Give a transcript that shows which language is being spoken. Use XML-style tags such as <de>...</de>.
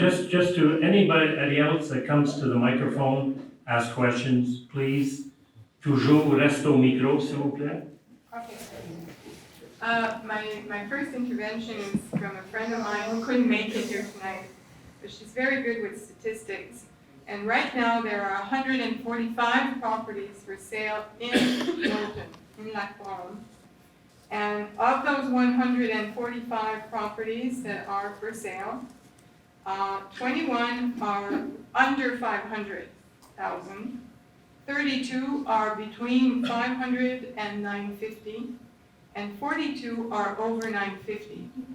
<en>Just to anybody else that comes to the microphone, ask questions, please.</en> <fr>Toujours reste au micro, s'il vous plaît.</fr> <en>Okay. My first intervention is from a friend of mine who couldn't make it here tonight, but she's very good with statistics. And right now, there are 145 properties for sale in Milton, in Lac-Brome. And of those 145 properties that are for sale, 21 are under 500,000, 32 are between 500 and 950, and 42 are over 950.</en>